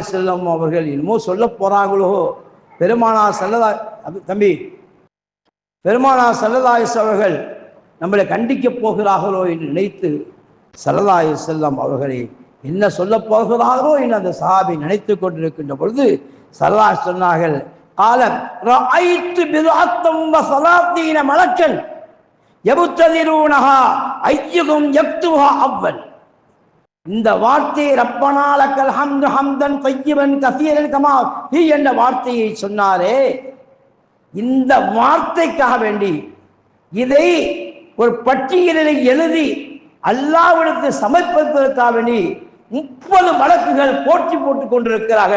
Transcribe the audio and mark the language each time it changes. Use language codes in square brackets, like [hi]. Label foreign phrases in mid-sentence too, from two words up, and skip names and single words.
[ta] வஸல்லம் அவர்கள் என்னமோ சொல்ல போறாங்களோ, பெருமானார் தம்பி பெருமானார் [ar] صلى الله عليه وسلم [ta] அவர்கள் நம்மளை கண்டிக்கப் போகிறார்களோ என்று நினைத்து [ar] صلى الله عليه وسلم [ta] அவர்களை என்ன சொல்ல போகிறார்களோ என்று அந்த சஹாபி நினைத்து கொண்டிருக்கின்ற பொழுது [ar] صلى الله عليه [ta] சொன்னார்கள், [ar] قال رأيت بضعة وثلاثين ملكا يبتدرونها أيهم يكتبها أول. [ta] இந்த வார்த்தை [ar] ربنا لك الحمد حمدا طيبا كثيرا كما في [ta] என்ற வார்த்தையை சொன்னாரே, இந்த வார்த்தைக்காக வேண்டி இதை ஒரு பட்டியலில் எழுதி அல்லாஹ்விடத்தில் சமர்ப்பிப்பதற்காக வேண்டி 30 மலக்குகள் போட்டி போட்டுக் கொண்டிருக்கிறார்கள்.